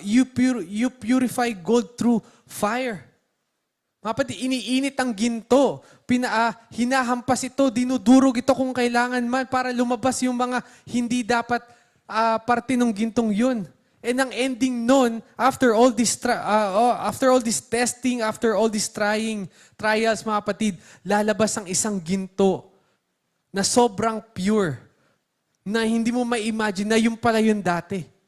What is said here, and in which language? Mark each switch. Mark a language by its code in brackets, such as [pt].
[en] You purify gold through fire. [tl] Mga kapatid, iniinit ang ginto. Hinahampas ito, dinudurog ito kung kailangan man para lumabas yung mga hindi dapat parte ng gintong yun. And ang ending nun, [en] after all this testing, after all these trials, [tl] mga kapatid, lalabas ang isang ginto na sobrang pure, na hindi mo ma-imagine na yung pala yun dati.